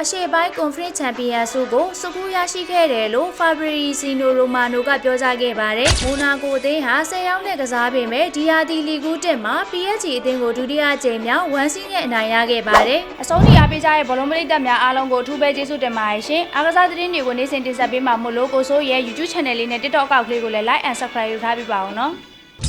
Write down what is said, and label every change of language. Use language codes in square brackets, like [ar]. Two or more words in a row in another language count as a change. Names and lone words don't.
[my] ရှေ့ပိုင်းကွန်ဖရင့်ချန်ပီယံဆုကိုစုကူးရရှိခဲ့တယ်လို့ဖာဘရီစီနိုရိုမာနိုကပြောကြားခဲ့ပါတယ်။မိုနာကိုအသင်းဟာ10ရောက်နဲ့ကစားပေမဲ့ဒီယာတီလီဂူးတက်မှာ PSG အသင်းကိုဒုတိယကြိမ်မြောက်1စီးနဲ့အနိုင်ရခဲ့ပါတယ်။အဆုံးထိအားပေးကြတဲ့ဘောလုံးပရိသတ်များအားလုံးကိုအထူးပဲကျေးဇူးတင်ပါတယ်ရှင်။အားကစားသတင်းတွေကိုနေ့စဉ်တင်ဆက်ပေးမှာမို့လို့ကိုဆိုရဲ့ YouTube channel လေးနဲ့ TikTok အကောင့်လေးကိုလည်း [en] like and subscribe [my] လုပ်ထားပေးပါဦးနော်။